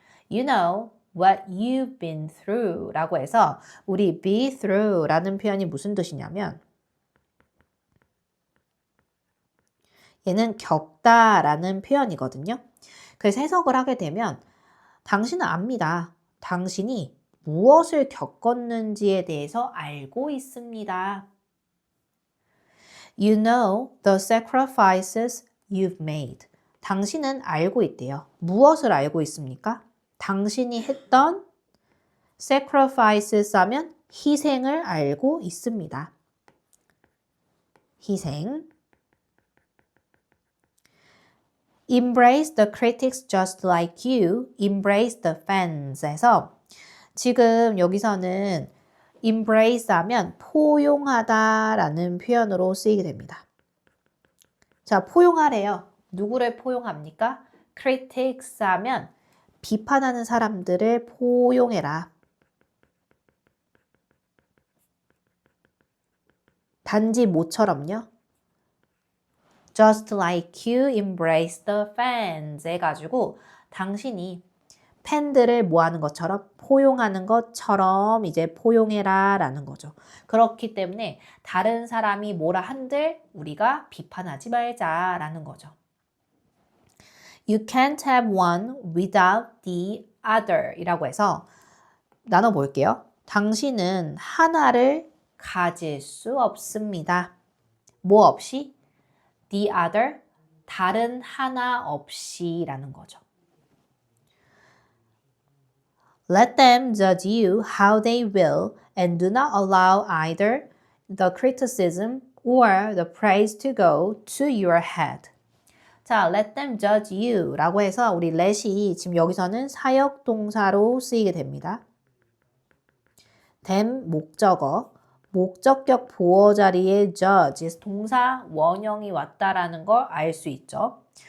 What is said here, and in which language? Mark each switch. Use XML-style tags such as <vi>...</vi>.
<en>You know what you've been through</en> <ko>라고 해서 우리 be through 라는 표현이 무슨 뜻이냐면 얘는 겪다 라는 표현이거든요. 그래서 해석을 하게 되면 당신은 압니다. 당신이 무엇을 겪었는지에 대해서 알고 있습니다.</ko> <en>You know the sacrifices you've made.</en> <ko>당신은 알고 있대요. 무엇을 알고 있습니까? 당신이 했던 sacrifices 하면 희생을 알고 있습니다. 희생.</ko> <en>Embrace the critics just like you. Embrace the fans</en> <ko>에서 지금 여기서는 embrace 하면 포용하다 라는 표현으로 쓰이게 됩니다. 자, 포용하래요. 누구를 포용합니까? critics 하면 비판하는 사람들을 포용해라. 단지 모처럼요.</ko> <en>Just like you embrace the fans</en> <ko>해가지고 당신이 팬들을 뭐하는 것처럼 포용하는 것처럼 이제 포용해라 라는 거죠. 그렇기 때문에 다른 사람이 뭐라 한들 우리가 비판하지 말자 라는 거죠.</ko> <en>You can't have one without the other</en> <ko>이라고 해서 나눠볼게요. 당신은 하나를 가질 수 없습니다. 뭐 없이?</ko> <en>The other,</en> <ko>다른 하나 없이 라는 거죠.</ko> <en>Let them judge you how they will and do not allow either the criticism or the praise to go to your head.</en> <ko>자,</ko> <en>let them judge you</en> <ko>라고 해서 우리 let이 지금 여기서는 사역 동사로 쓰이게 됩니다. them 목적어, 목적격 보어 자리에 judge, 동사 원형이 왔다라는 걸 알 수 있죠.</ko>